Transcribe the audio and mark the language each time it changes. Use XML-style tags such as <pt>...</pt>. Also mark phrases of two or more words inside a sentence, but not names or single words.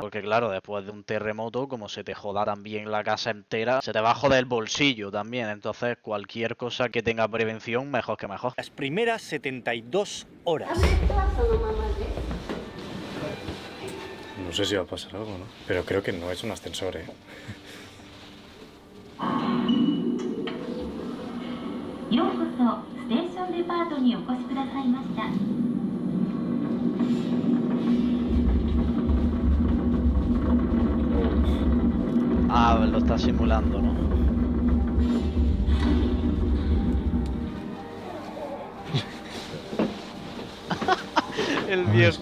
<es>Porque claro, después de un terremoto, como se te joda también la casa entera, se te va a joder el bolsillo también. Entonces cualquier cosa que tenga prevención, mejor que mejor. Las primeras 72 horas. No sé si va a pasar algo, ¿no? Pero creo que no es un ascensor, ¿eh?</es> <ja>ようこそステーションデパートにお越しくださいました。</ja> <es>Ah, lo está simulando, ¿no? El viejo</es>